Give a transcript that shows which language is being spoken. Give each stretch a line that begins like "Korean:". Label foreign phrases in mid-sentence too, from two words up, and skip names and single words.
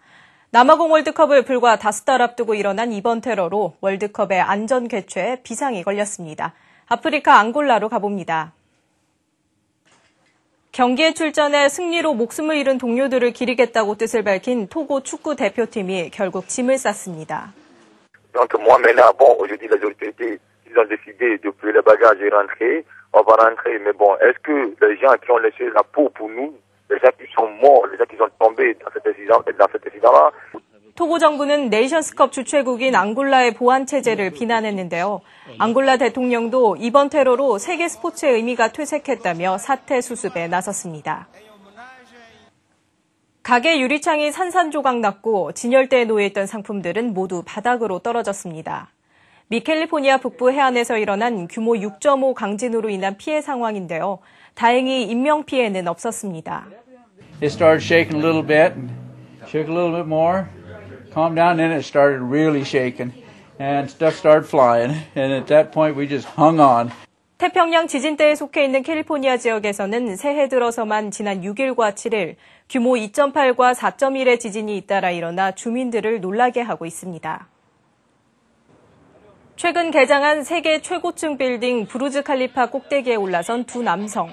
Korean: 남아공 월드컵을 불과 5달 앞두고 일어난 이번 테러로 월드컵의 안전 개최에 비상이 걸렸습니다. 아프리카 앙골라로 가봅니다. 경기에 출전해 승리로 목숨을 잃은 동료들을 기리겠다고 뜻을 밝힌 토고 축구 대표팀이 결국 짐을 쌌습니다.
French: On va rentrer, mais bon, est-ce que les gens qui ont laissé la peau pour nous, les gens qui sont morts, les gens qui sont tombés dans cet incident-là.
Korean: 토고 정부는 네이션스컵 주최국인 앙골라의 보안 체제를 비난했는데요. 앙골라 대통령도 이번 테러로 세계 스포츠의 의미가 퇴색했다며 사태 수습에 나섰습니다. 가게 유리창이 산산조각 났고 진열대에 놓여있던 상품들은 모두 바닥으로 떨어졌습니다. 미 캘리포니아 북부 해안에서 일어난 규모 6.5 강진으로 인한 피해 상황인데요. 다행히 인명피해는 없었습니다.
English: It started shaking a little bit, shook a little bit more, calmed down, then it started really shaking, and stuff started flying, and at that point we just hung on.
Korean: 태평양 지진대에 속해 있는 캘리포니아 지역에서는 새해 들어서만 지난 6일과 7일 규모 2.8과 4.1의 지진이 잇따라 일어나 주민들을 놀라게 하고 있습니다. 최근 개장한 세계 최고층 빌딩 부르즈 칼리파 꼭대기에 올라선 두 남성.